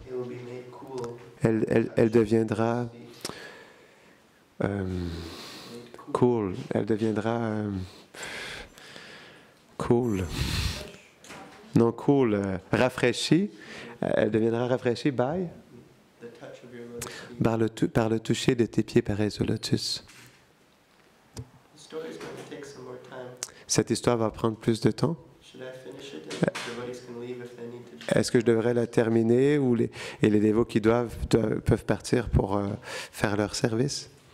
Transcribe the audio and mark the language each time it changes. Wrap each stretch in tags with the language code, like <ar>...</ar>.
<en>It will be made cool.</en> <fr>Elle deviendra</fr> <en>Made</en> <fr>cool, elle deviendra cool. Non, cool, rafraîchie. Elle deviendra rafraîchie</fr> <en>by, The touch of your lotus feet.</en> <fr>par le toucher de tes pieds pareils au lotus.</fr> <en>The story is going to take some more time.</en> <fr>Cette histoire va prendre plus de temps.</fr> <en>Should I finish it? And devotees can leave if they need to.</en> <fr>Est-ce que je devrais la terminer ou les dévots qui peuvent partir pour faire leur service?</fr>